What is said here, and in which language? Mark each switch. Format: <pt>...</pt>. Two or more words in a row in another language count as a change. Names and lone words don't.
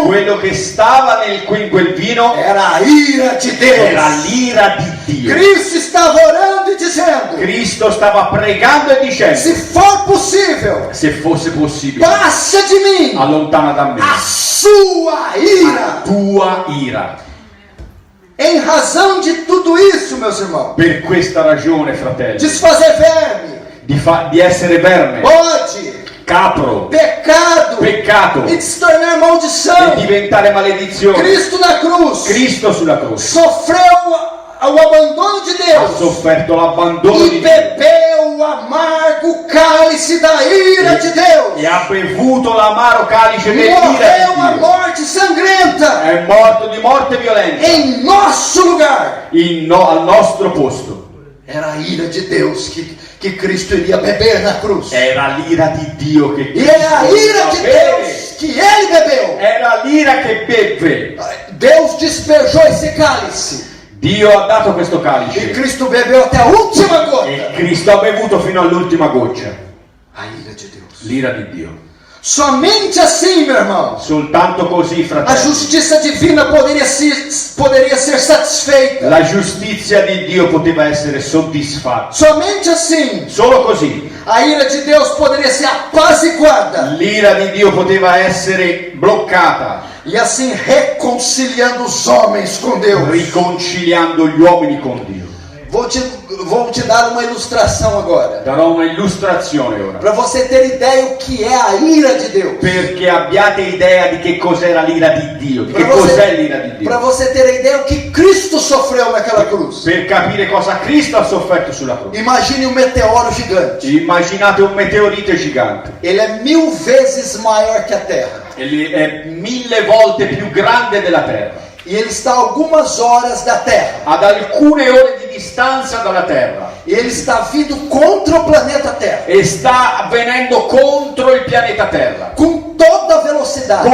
<it>Quello che stava in quel vino</it> <pt>era a ira de</pt> <it>era</it> <pt>Deus.</pt> <it>l'ira di Dio.</it> <pt>Cristo estava orando e dizendo:</pt> <it>Cristo stava pregando e dicendo,</it> <pt>se for possível,</pt> <it>se fosse possibile,</it> <pt>passa de mim</pt> <it>allontana da me</it> <pt>a sua ira.</pt> <it>tua ira.</it> <pt>Em razão de tudo isso, meus irmãos,</pt> <it>Per questa ragione, fratelli,</it> <pt>desfazer verme,</pt> <it>di essere verme,</it> <pt>bode,</pt> <it>capro,</it> <pt>pecado</pt> <it>peccato</it> <pt>e de se tornar</pt> <it>e</it> <pt>maldição,</pt> <it>diventare maledizione.</it> <pt>Cristo na cruz</pt> <it>Cristo sulla croce</it> <pt>sofreu o abandono de</pt> <it>ha</it> <pt>Deus</pt> <it>sofferto l'abbandono</it> <pt>e</pt> <it>di Dio</it> <pt>bebeu o amargo cálice da ira de Deus.</pt> <it>e ha bevuto l'amaro calice dell'ira</it> <pt>Morreu a</pt> <it>di Dio.</it> <pt>morte sangrenta</pt> <it>È morto di morte violenta</it> <pt>em nosso lugar.</pt> <it>al nostro posto.</it> <pt>Era a ira de Deus que Cristo iria beber na cruz.</pt> <it>Era l'ira di Dio che</it> <pt>E é a ira de</pt> <it>Cristo beve.</it> <pt>Deus que ele bebeu.</pt> <it>Era l'ira che beve.</it> <pt>Deus despejou esse cálice.</pt> <it>Dio ha dato questo</it> <pt>E</pt> <it>calice</it> <pt>Cristo bebeu até a última</pt> <it>e</it> <pt>gota.</pt> <it>Cristo ha bevuto fino all'ultima goccia.</it> <pt>A ira de Deus.</pt> <it>L'ira di Dio.</it> <pt>Somente assim, meu irmão,</pt> <it>Soltanto così,</it> <pt>a</pt> <it>fratelli,</it> <pt>justiça divina poderia ser satisfeita.</pt> <it>la giustizia di Dio poteva essere soddisfatta.</it> <pt>Somente assim,</pt> <it>Solo così.</it> <pt>a ira de Deus poderia ser apaziguada.</pt> <it>L'ira di Dio poteva essere bloccata,</it> <pt>E assim reconciliando os homens com Deus.</pt> <it>riconciliando gli uomini con Dio.</it> <pt>Vou te dar uma ilustração agora.</pt> <it>Darò una illustrazione ora,</it> <pt>Para você ter ideia o que é a ira de Deus.</pt> <it>perché abbiate idea di che cos'era l'ira di Dio, di che cos'è l'ira di</it> <pt>Para</pt> <it>Dio,</it> <pt>você ter ideia o que Cristo sofreu naquela cruz.</pt> <it>per capire cosa Cristo ha sofferto sulla croce.</it> <pt>Imagine um meteoro gigante.</pt> <it>Immaginate un meteorite gigante,</it> <pt>Ele é 1000 vezes maior que a Terra.</pt> <it>è 1000 volte più grande della Terra,</it> <pt>E ele está a algumas horas da Terra.</pt> <it>ad alcune ore di distanza dalla Terra,</it> <pt>E ele está vindo contra o planeta Terra.</pt> <it>e sta avvenendo contro il pianeta Terra,</it> <pt>Com toda a velocidade.</pt>